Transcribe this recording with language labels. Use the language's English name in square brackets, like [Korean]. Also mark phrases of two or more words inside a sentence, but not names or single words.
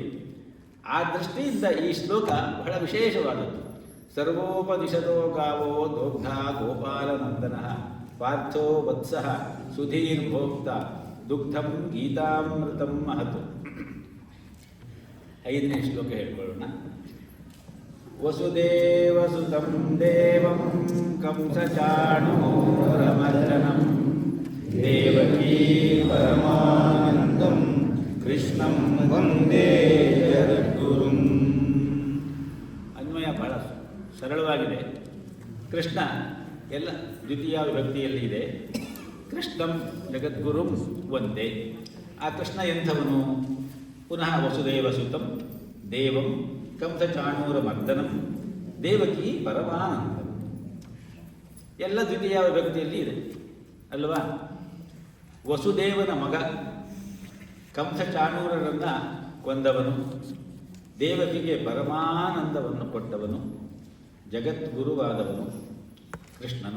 [Kannada] ಆ ದೃಷ್ಟಿಯಿಂದ ಈ ಶ್ಲೋಕ ಬಹಳ ವಿಶೇಷವಾದದ್ದು. [Sanskrit] ಸರ್ವೋಪನಿಷದೋ ಗಾವೋ ದೋಗ್ಧ ಗೋಪಾಲನಂದನಃ ಪಾರ್ಥೋ ವತ್ಸಃ ಸುಧೀರ್ಭೋಕ್ತ ದುಗ್ಧಂ ಗೀತಾಮೃತಂ ಮಹತ್. [Kannada] 5ನೇ ಶ್ಲೋಕ ಹೇಳ್ಕೊಳ್ಳೋಣ. [Sanskrit] ವಸುದೇವಸುತಂ ದೇವಂ ಕಂಸಚಾಣೂರಮರ್ದನಂ ದೇವಕೀ ಪರಮಾನಂದಂ ಕೃಷ್ಣಂ ವಂದೇ ಜಗದ್ಗುರುಂ. [Kannada] ಅನ್ವಯ ಬಹಳ ಸರಳವಾಗಿದೆ. ಕೃಷ್ಣ ಎಲ್ಲ ದ್ವಿತೀಯ ವಿಭಕ್ತಿಯಲ್ಲಿ ಇದೆ. [Sanskrit] ಕೃಷ್ಣಂ ಜಗದ್ಗುರುಂ ವಂದೇ. [Kannada] ಆ ಕೃಷ್ಣ ಎಂಥವನು? [Sanskrit] ಪುನಃ ವಸುದೇವಸುತಂ ದೇವಂ ಕಂಸಚಾಣೂರಮರ್ದನಂ ದೇವಕಿ ಪರಮಾನಂದಂ. [Kannada] ಎಲ್ಲ ದ್ವಿತೀಯ ವಿಭಕ್ತಿಯಲ್ಲಿ ಇದೆ ಅಲ್ವಾ? ವಸುದೇವನ ಮಗ, ಕಂಸಚಾಣೂರರನ್ನು ಕೊಂದವನು, ದೇವಕಿಗೆ ಪರಮಾನಂದವನ್ನು ಕೊಟ್ಟವನು, ಜಗದ್ಗುರುವಾದವನು ಕೃಷ್ಣನು.